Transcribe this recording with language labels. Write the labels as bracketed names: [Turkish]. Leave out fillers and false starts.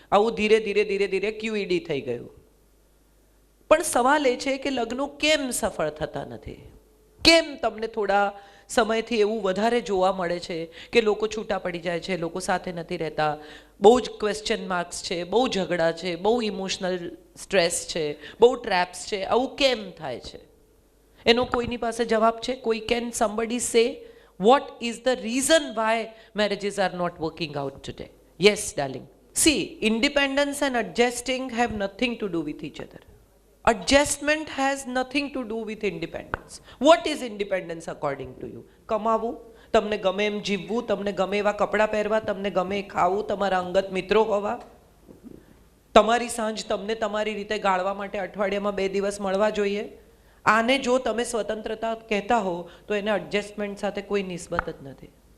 [Gujarati] આવું ધીરે ધીરે ધીરે ધીરે QED થઈ ગયું. પણ સવાલ એ છે કે લગ્નો કેમ સફળ થતા નથી? કેમ તમને થોડા સમયથી એવું વધારે જોવા મળે છે કે લોકો છૂટા પડી જાય છે, લોકો સાથે નથી રહેતા, બહુ જ ક્વેશ્ચન માર્ક્સ છે, બહુ ઝઘડા છે, બહુ ઇમોશનલ સ્ટ્રેસ છે, બહુ ટ્રેપ્સ છે? આવું કેમ થાય છે? એનો કોઈની પાસે જવાબ છે? [English] કોઈ can somebody say what is the reason why marriages are not working out today? Yes, darling. See, independence and adjusting have nothing to do with each other. Adjustment has nothing to do with independence. What is independence according to you? [Gujarati] કમાવું, તમને ગમે એમ જીવવું, તમને ગમે એવા કપડાં પહેરવા, તમને ગમે ખાવું, તમારા અંગત મિત્રો હોવા, તમારી સાંજ તમને તમારી રીતે ગાળવા માટે અઠવાડિયામાં 2 દિવસ મળવા જોઈએ. આને જો તમે સ્વતંત્રતા કહેતા હો તો એને એડજસ્ટમેન્ટ સાથે કોઈ નિસ્બત જ નથી.